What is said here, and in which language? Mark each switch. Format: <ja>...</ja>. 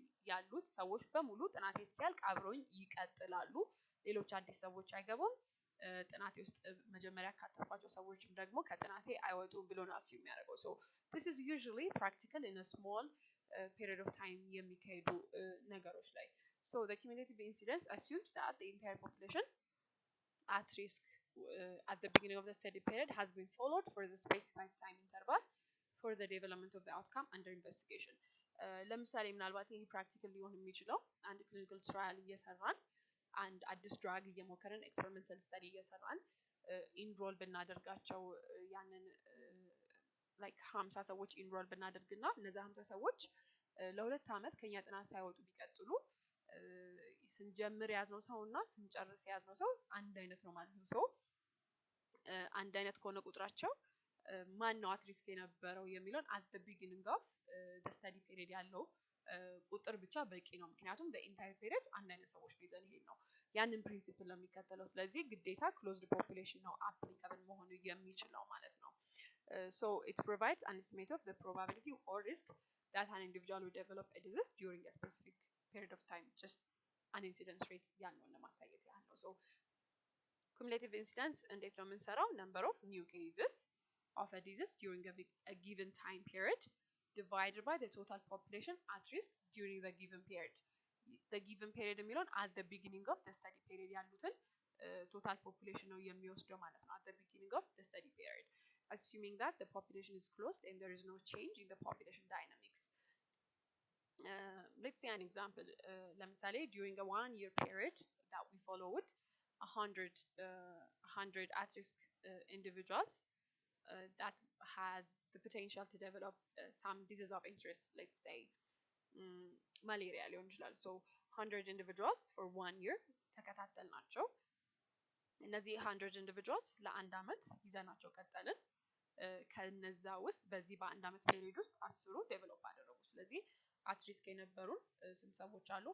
<am>ያሉት ሰዎች በሙሉ ጥናቴ እስኪያልቅ አብረውኝ ይቀጥላሉ። ሌሎች አዲስ ሰዎች አይገቡም። ጥናቴ ውስጥ መጀመሪያ ካተኳቸው ሰዎችም ደግሞ ከጥናቴ አይወጡም ብሎ ነው assume የሚያደርገው።</am> <en>So this is usually practical in a small period of time</en> <am>የሚካሄዱ ነገሮች ላይ።</am> <en>So the cumulative incidence assumes that the entire population at risk at the beginning of the study period has been followed for the specified time interval for the development of the outcome under investigation.</en> <am>ለምሳሌ ምናልባት ይሄ ፕራክቲካል ሊሆን የሚችለው አንድ ክሊኒካል ትራያል እየሰራን አንድ አዲስ ድራግ እየሞከረን ኤክስፐሪመንታል ስተዲ እየሰራን ኢንሮል ብናደርጋቸው ያንን ላይክ 50 ሰዎች ኢንሮል ብናደርግና እነዛ 50 ሰዎች ለሁለት ዓመት ከኛ ጥናት ሳይወጡ ቢቀጥሉ ስንጀምር ያዝነው ሰውና ስንጨርስ ያዝነው ሰው አንድ አይነት ነው ማለት ነው። ሶ አንድ አይነት ከሆነ ቁጥራቸው ማን ነው አት ሪስክ የነበረው የሚለውን</am> <en>at the beginning of the study period</en> <am>ያለው ቁጥር ብቻ በቂ ነው። ምክንያቱም</am> <en>the entire period</en> <am>አንድ አይነት ሰዎች ነው ይዘን ይሄን ነው ያንን ፕሪንሲፕል ነው የሚከተለው። ስለዚህ ግዴታ closed population ነው applicable መሆኑ የሚችለው ማለት ነው።</am> <en>So it provides an estimate of the probability or risk that an individual will develop a disease during a specific period of time. Just an incidence rate</en> <am>ያልነው ለማሳየት ያህል ነው። So cumulative incidence እንዴት ነው የምንሰራው?</am> <en>Number of new cases of a disease during a given time period divided by the total population at risk during the given period. The given period</en> <am>የሚለውን</am> <en>at the beginning of the study period</en> <am>ያሉትን</am> <en>total population</en> <am>ነው የሚወስደው ማለት ነው</am> <en>at the beginning of the study period, assuming that the population is closed and there is no change in the population dynamics. Let's say an example.</en> <am>ለምሳሌ</am> <en>during a 1 year period that we followed 100 at-risk individuals that has the potential to develop some disease of interest, let's say malaria</en> <am>ሊሆን ይችላል.</am> <en>So 100 individuals for 1 year</en> <am>ተከታተልናቸው። እነዚህ 100 individuals ለአንድ አመት ይዘናቸው ቀጠልን። ከነዛ ውስጥ በዚህ በአንድ አመት ፔሪድ ውስጥ 10ሩ ዴቨሎፕ አደረጉ። ስለዚህ at risk የነበሩን ስንት ሰዎች አሉ?</am>